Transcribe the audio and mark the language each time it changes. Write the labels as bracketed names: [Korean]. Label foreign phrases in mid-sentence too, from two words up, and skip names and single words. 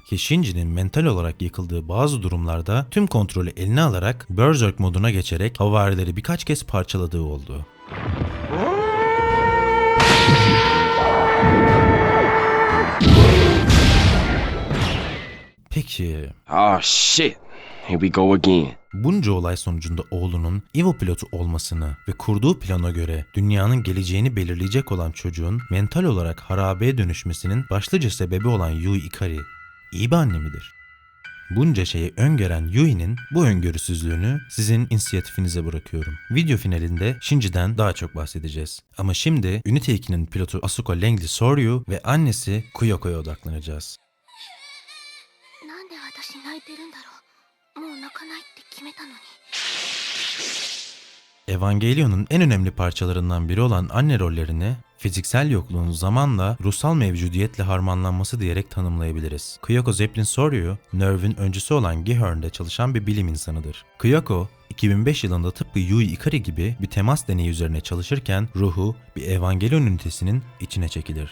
[Turkish] Ki Shinji'nin mental olarak yıkıldığı bazı durumlarda tüm kontrolü eline alarak Berserk moduna geçerek havarileri birkaç kez parçaladığı oldu. Peki... [English] Oh shit. Here we go again. [Turkish] Bunca olay sonucunda oğlunun Evo pilotu olmasını ve kurduğu plana göre dünyanın geleceğini belirleyecek olan çocuğun mental olarak harabeye dönüşmesinin başlıca sebebi olan Yui Ikari, iyi bir anne midir? Bunca şeyi öngören Yui'nin bu öngörüsüzlüğünü sizin inisiyatifinize bırakıyorum. Video finalinde Shinji'den daha çok bahsedeceğiz. Ama şimdi Ünite 2'nin pilotu Asuka Langley Soryu ve annesi Kuyoko'ya odaklanacağız. [Japanese] なんで私泣いてるんだろう。もう泣かないって決めたのに。 [Turkish] Evangelion'un en önemli parçalarından biri olan anne rollerini fiziksel yokluğun zamanla ruhsal mevcudiyetle harmanlanması diyerek tanımlayabiliriz. Kyoko Zeppelin Soryu, Nerve'ün öncüsü olan Gihorn'de çalışan bir bilim insanıdır. Kyoko, 2005 yılında tıpkı Yui Ikari gibi bir temas deneyi üzerine çalışırken ruhu bir Evangelion ünitesinin içine çekilir.